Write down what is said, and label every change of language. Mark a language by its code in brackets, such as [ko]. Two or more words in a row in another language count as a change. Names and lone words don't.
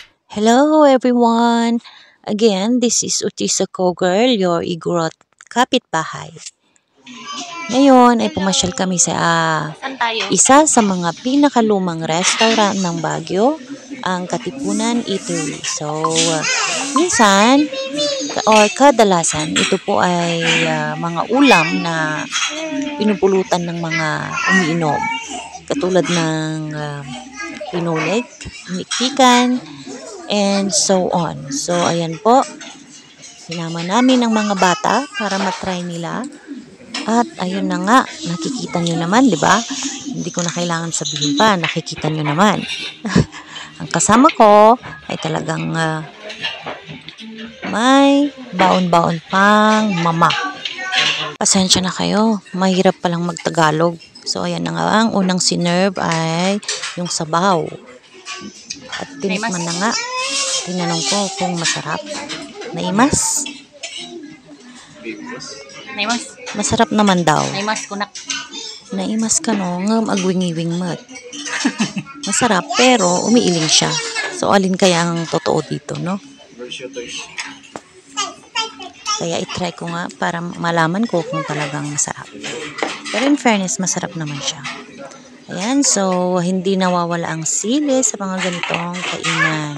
[en] Hello everyone! Again, this is Utisa Girl, your Igorot kapitbahay. [tl] Ngayon ay pumasyal kami sa isa sa mga pinakalumang restaurant ng Baguio, ang Katipunan Eatery. So, minsan or kadalasan, ito po ay mga ulam na pinupulutan ng mga umiinom. Katulad ng pinulig, mikpikan, [en] and so on. So, [tl] ayan po. Sinama namin ang mga bata para matry nila. At ayun na nga, nakikita nyo naman, di ba? Hindi ko na kailangan sabihin pa, nakikita nyo naman. Ang kasama ko ay talagang may baon-baon pang mama. Pasensya na kayo, mahirap palang magtagalog. So, ayan na nga, ang unang sinerve ay yung sabaw. At tinikman na nga. Tinanong ko kung masarap. [ilo] Naimas? Naimas? [tl] Masarap naman daw. [ilo] Naimas ko nak. Naimas ka no, ngam agwing-iwing mat. [tl] Masarap pero umiiling siya. So alin kaya ang totoo dito, no? Kaya itry ko nga para malaman ko kung talagang masarap. Pero [en] in fairness, [tl] masarap naman siya. Ayan, so hindi nawawala ang sili sa mga ganitong kainan.